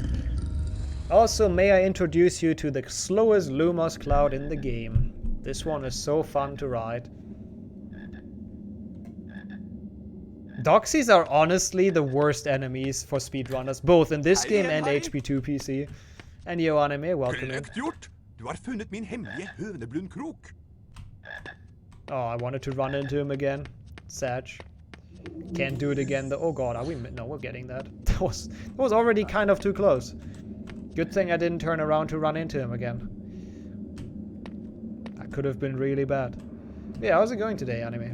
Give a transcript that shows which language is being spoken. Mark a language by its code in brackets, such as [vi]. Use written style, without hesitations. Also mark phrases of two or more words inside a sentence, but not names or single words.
[en] Also, may I introduce you to the slowest Lumos cloud in the game. This one is so fun to ride. Doxies are honestly the worst enemies for speedrunners, both in this game and HP2 PC. And yo, Anime, welcome in. [no] Du har funnet min hemmelige høneblundkrok. [en] Oh, I wanted to run into him again. Sad. Can't do it again though. Oh god, are we? No, we're getting that. That was already kind of too close. Good thing I didn't turn around to run into him again. That could have been really bad. Yeah, how's it going today, Anime?